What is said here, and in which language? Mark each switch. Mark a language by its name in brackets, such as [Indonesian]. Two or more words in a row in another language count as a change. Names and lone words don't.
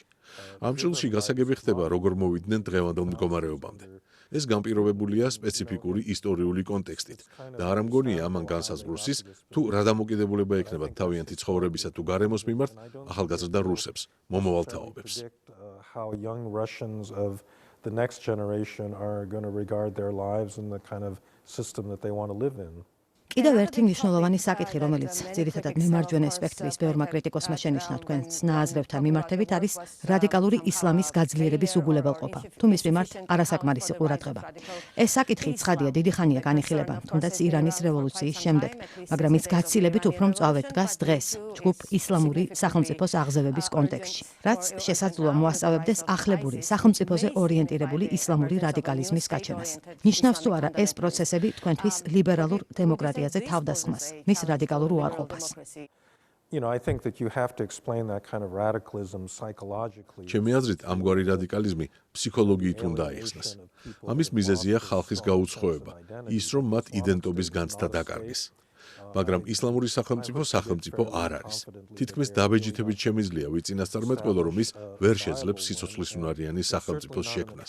[Georgian] ამ ჭრილში გასაგები ხდება, როგორ მოვიდნენ დღევანდელ მდგომარეობამდე. ეს განპირობებულია სპეციფიკური ისტორიული კონტექსტით და არ ამგონია ამან განსაზღვროს, თუ რა დამოკიდებულება ექნებათ თავიანთი ცხოვრებისა თუ გარემოს მიმართ ახალგაზრდა რუსებს, მომავალ თაობებს. [English] How young Russians of the next generation are going to regard their lives and the kind of system that they want to live in. [Georgian] კიდევ ერთი მნიშვნელოვანი საკითხი, რომელიც ძირითადად მემარჯვენე სპექტრის ბევრმა კრიტიკოსმა შენიშნა თქვენს ნააზრევთან მიმართებით, არის რადიკალური ისლამის გაძლიერების უგულებელყოფა, თუ მის მიმართ არასაკმარისი ყურადღება. ეს საკითხი ცხადია, დიდი ხანია განიხილება, თუნდაც ირანის რევოლუციის შემდეგ, მაგრამ ის გაცილებით უფრო მწვავედ დგას დღეს, ჯგუფ ისლამური სახელმწიფოს აღზევების კონტექსტში, რაც შესაძლოა მოასწავებდეს ახლებური, სახელმწიფოზე ორიენტირებული ისლამური რადიკალიზმის გაჩენას. ნიშნავს თუ არა ეს პროცესები თქვენთვის ლიბერალურ დემოკრატიაზე თავდასხმას, მის რადიკალურ უარყოფას. [English] I think that you have to explain that kind of radicalism psychologically. [Georgian] ჩემი აზრით, ამგვარი რადიკალიზმი ფსიქოლოგიით უნდა აიხსნას. ამის მიზეზია ხალხის გაუცხოება, ის რომ მათ იდენტობის განცდა დაკარგეს. მაგრამ ისლამური სახელმწიფო არ არის. თითქმის დაბეჯითებით შემიძლია ვიწინასწარმეტყველო, რომ ის ვერ შეძლებს სიცოცხლისუნარიანი სახელმწიფოს შექმნას.